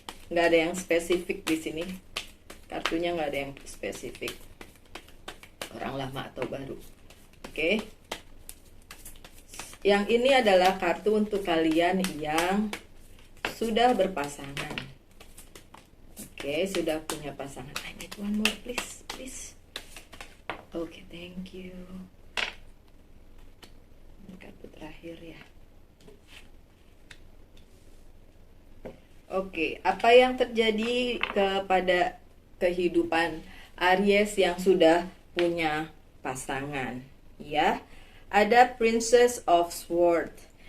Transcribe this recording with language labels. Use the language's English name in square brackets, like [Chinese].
[Indonesian] Nggak ada yang spesifik di sini. Kartunya nggak ada yang spesifik. Orang lama atau baru. Oke. Yang ini adalah kartu untuk kalian yang sudah berpasangan. Oke, sudah punya pasangan. [English] I need one more, please, please. Oke, thank you. [Indonesian] Kartu terakhir ya. Oke, apa yang terjadi kepada kehidupan Aries yang sudah punya pasangan? Ya, ada Princess of Swords.